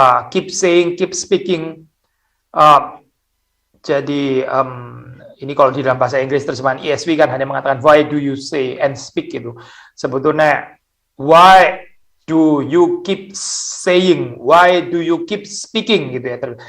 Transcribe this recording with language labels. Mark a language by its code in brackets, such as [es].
[en] Keep saying, keep speaking. [id] Jadi ini kalau di dalam bahasa Inggris terjemahan ESV kan hanya mengatakan [en] why do you say and speak [id] itu. Sebetulnya [en] why do you keep saying, why do you keep speaking [id] gitu ya.